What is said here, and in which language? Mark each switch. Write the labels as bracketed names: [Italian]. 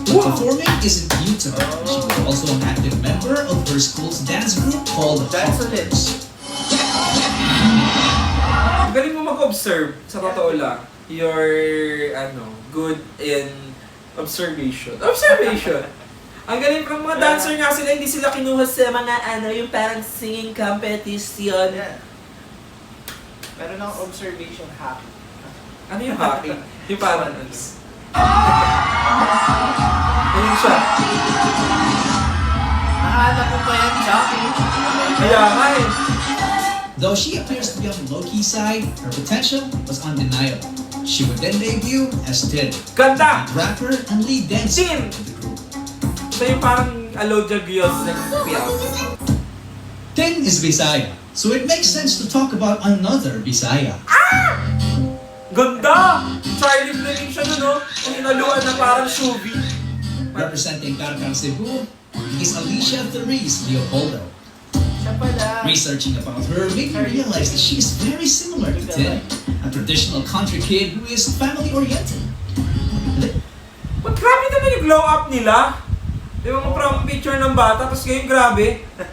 [English] But performing isn't new to her. She was also an active member of her school's dance group called [Filipino] Dance ulit. [English] Hoppers. [Filipino] Galing mo mag-observe, sa totoo lang. [English] You're, good in observation. Observation! [Filipino] Ang galing ng mga dancer nga sila, hindi sila kinuha sa mga yung parang singing competition. Yeah. Meron akong observation hack. Ano yung hacking? Yung parang Ayun siya. Nahanap ko pa yan, Jackie. Kaya nga eh. [English] Though she appears to be on the low-key side, her potential was undeniable. She would then debut as Tin, [Filipino] Ganda! [English] lead rapper and lead dancer Tin! of the group. [Filipino] Ito yung parang Alodia Gios na piyaw. [English] Tin is Bisaya, so it makes sense to talk about another Bisaya. [Filipino] Ganda! Charlie Fleming siya nun, no? Ang inaluan na parang shubi. [English] Representing Carcar Cebu is Alicia Therese Leopoldo. [Filipino] Siya pala. [English] Researching about her made me realize that she is very similar to Tin, a traditional country kid who is family-oriented. [Filipino] Ba't grabe naman yung glow up nila? Yung mga prom picture ng bata, tapos ngayon grabe.